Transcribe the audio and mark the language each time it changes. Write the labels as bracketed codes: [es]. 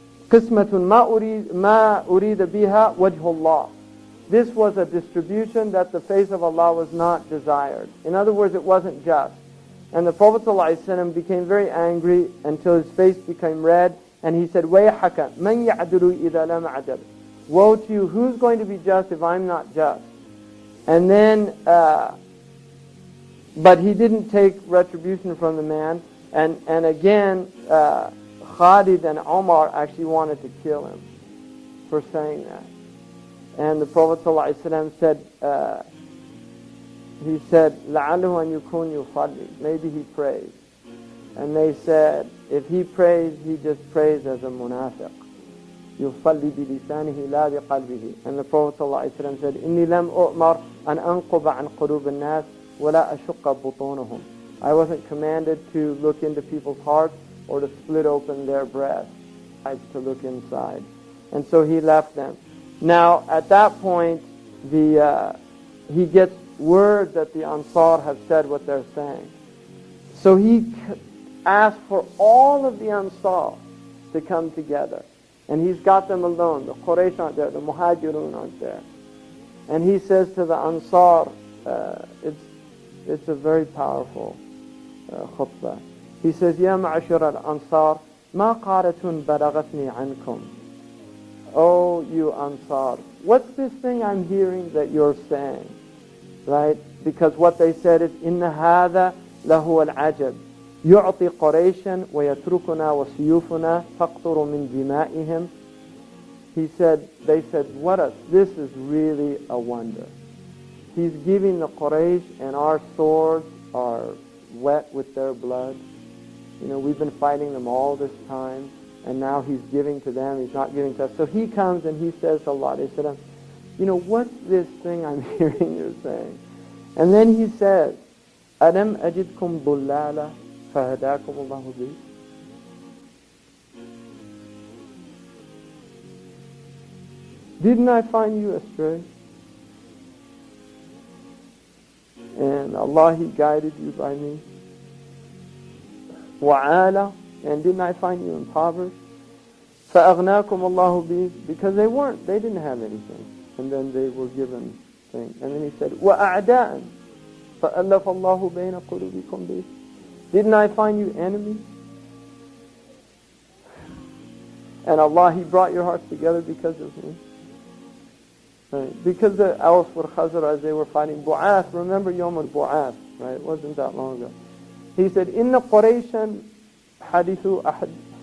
[ar] قسمة ما أريد بها وجه الله." [en] This was a distribution that the face of Allah was not desired. In other words, it wasn't just. And the Prophet ﷺ became very angry until his face became red, and he said, [ar] وَيْحَكَ مَنْ يَعْدُلُ إِذَا لَمْ عَدَلُ. [en] Woe to you, who's going to be just if I'm not just? And then, but he didn't take retribution from the man, and again, Khalid and Omar actually wanted to kill him for saying that. And the Prophet ﷺ said, he said, [ar] لَعَلُهُ أَنْ يُكُونْ يُصَلِّي. [en] Maybe he prays. And they said, if he prays, he just prays as a munafiq. [ar] يُصَلِّي بِلِسَانِهِ لَا بِقَلْبِهِ. [en] And the Prophet ﷺ said, [ar] إِنِّي لَمْ أُؤْمَرْ أَنْ أَنْقُبَ عَنْ قُلُوبِ النَّاسِ وَلَا أَشُقَّ بُطُونَهُم. [en] I wasn't commanded to look into people's hearts or to split open their breasts, to look inside. And so he left them. Now, at that point, he gets word that the Ansar have said what they're saying. So he asked for all of the Ansar to come together. And he's got them alone. The Quraysh aren't there, the Muhajirun aren't there. And he says to the Ansar, it's a very powerful khutbah. He says, [ar] يا معشر الأنصار ما قارة بلغتني عنكم. [en] Oh, you Ansar, what's this thing I'm hearing that you're saying? Right? Because what they said is, [ar] إن هذا لهو العجب يعطي قريشا ويتركنا وسيوفنا تقطر من دمائهم. [en] They said, this is really a wonder. He's giving the Quraysh, and our swords are wet with their blood. You know, we've been fighting them all this time, and now he's giving to them, he's not giving to us. So he comes and he says, sallallahu alayhi wa sallam, you know, what's this thing I'm hearing you're saying? And then he says, [ar] أَلَمْ أَجِدْكُمْ ضُلَّالًا فَهَدَاكُمُ اللَّهُ بِهِ. [en] Didn't I find you astray? And Allah, He guided you by me. [ar] وَعَالَ, [en] and didn't I find you impoverished? [ar] فَأَغْنَاكُمُ اللَّهُ بِهِ, [en] because they didn't have anything. And then they were given things. And then He said, [ar] وَأَعْدَاءً فَأَلَّفَ اللَّهُ بَيْنَ قُلُوبِكُمْ بِهِ. [en] Didn't I find you enemies? And Allah, He brought your hearts together because of me. Right? Because the Aws were Khazraj, they were fighting Bu'ath. Remember Yawm al-Bu'ath, right? It wasn't that long ago. He said, [ar] Inna Qurayshan hadithu ahad.